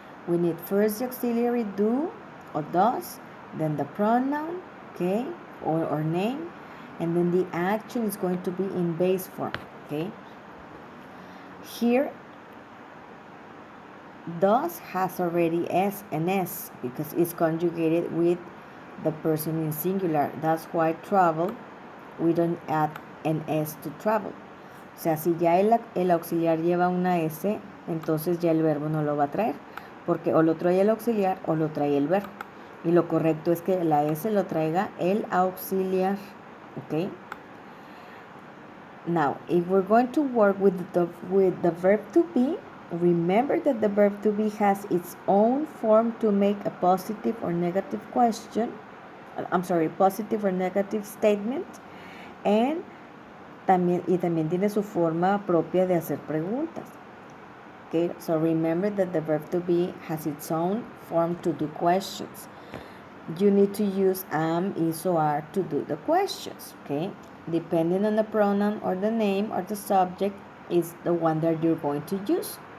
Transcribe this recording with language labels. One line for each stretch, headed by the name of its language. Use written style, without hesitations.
English: We need first the auxiliary do or does, then the pronoun, okay, or name, and then the action is going to be in base form. Okay. Here does has already an S because it's conjugated with the person in singular. That's why travel, we don't add an S to travel.
Spanish: O sea, si ya el auxiliar lleva una S, entonces ya el verbo no lo va a traer, porque o lo trae el auxiliar o lo trae el verbo. Y lo correcto es que la S lo traiga el auxiliar.
English: Okay? Now, if we're going to work with the verb to be, remember that the verb to be has its own form to make a positive or negative question. Positive or negative statement.
Spanish: And también tiene su forma propia de hacer preguntas.
English: Okay, so remember that the verb to be has its own form to do questions. You need to use am, is, or are to do the questions. Okay, depending on the pronoun or the name or the subject is the one that you're going to use.